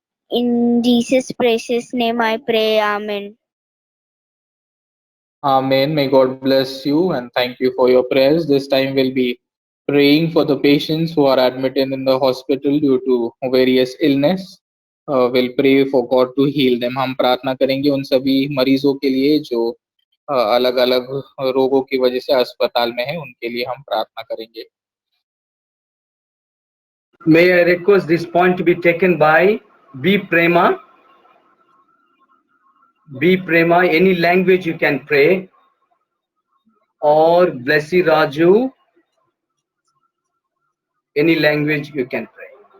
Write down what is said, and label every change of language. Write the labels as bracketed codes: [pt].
[en] In Jesus' precious name I pray. Amen. Amen. May God bless you and thank you for your prayers. This time we'll be praying for the patients who are admitted in the hospital due to various illness. We'll pray for God to heal them. [hi] हम प्रार्थना करेंगे उन सभी मरीजों के लिए जो अलग अलग रोगों की वजह से अस्पताल में है, उनके लिए हम प्रार्थना करेंगे। [en] May I request this point to be taken by B. Prema. B. Prema, any language you can pray. Or Blessy Raju, any language you can pray.